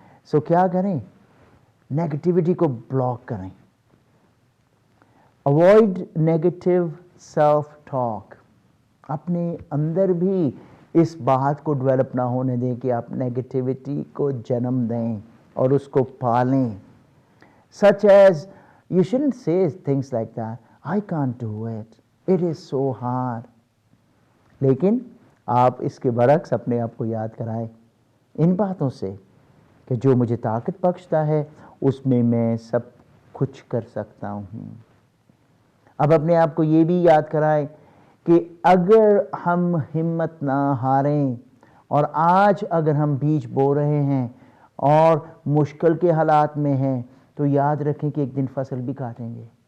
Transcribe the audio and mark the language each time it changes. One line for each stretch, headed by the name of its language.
Urdu: سو کیا کریں؟ نیگیٹیوٹی کو بلاک کریں.
English: Avoid negative self talk.
Urdu: اپنے اندر بھی اس بات کو ڈیولپ نہ ہونے دیں کہ آپ نیگیٹیوٹی کو جنم دیں اور اس کو پالیں.
English: Such as, you shouldn't say things like that. I can't do it. It is so hard.
Urdu: لیکن آپ اس کے برعکس اپنے آپ کو یاد کرائیں ان باتوں سے کہ جو مجھے طاقت بخشتا ہے اس میں میں سب کچھ کر سکتا ہوں. اب اپنے آپ کو یہ بھی یاد کرائیں کہ اگر ہم ہمت نہ ہاریں اور آج اگر ہم بیج بو رہے ہیں اور مشکل کے حالات میں ہیں تو یاد رکھیں کہ ایک دن فصل بھی کاٹیں گے.